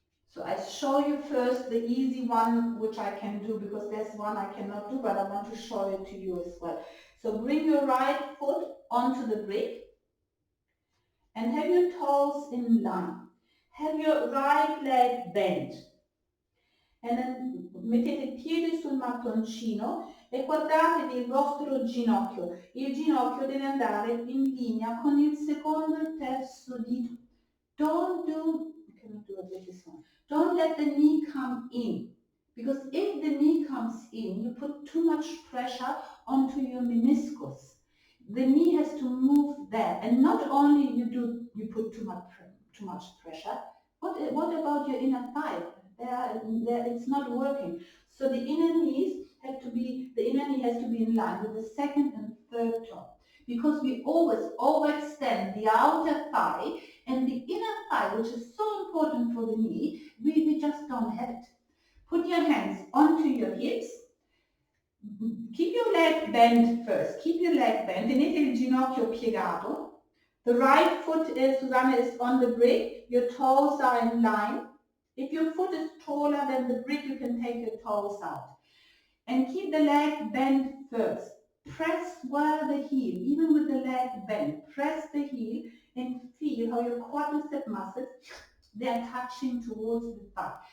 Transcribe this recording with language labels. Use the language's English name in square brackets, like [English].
[English] So I show you first the easy one, which I can do, because there's one I cannot do, but I want to show it to you as well. So bring your right foot onto the brick and have your toes in line. Have your right leg bent. And then [Italian] mettete il piede sul mattoncino e guardatevi il vostro ginocchio. Il ginocchio deve andare in linea con il secondo e il terzo dito. [English] Don't do, I cannot do it with this one. Don't let the knee come in. Because if the knee comes in, you put too much pressure onto your meniscus. The knee has to move there, and not only you put too much pressure. What about your inner thigh? It's not working. So the inner knee has to be in line with the second and third toe, because we always overextend the outer thigh, and the inner thigh, which is so important for the knee, we just don't have it. Put your hands onto your hips. Keep your leg bent first. Keep your leg bent. [Italian] Tenete il ginocchio piegato. [English] The right foot, Susanne, is on the brick. Your toes are in line. If your foot is taller than the brick, you can take your toes out. And keep the leg bent first. Press well the heel, even with the leg bent. Press the heel and feel how your quadricep muscles, they are touching towards the thigh.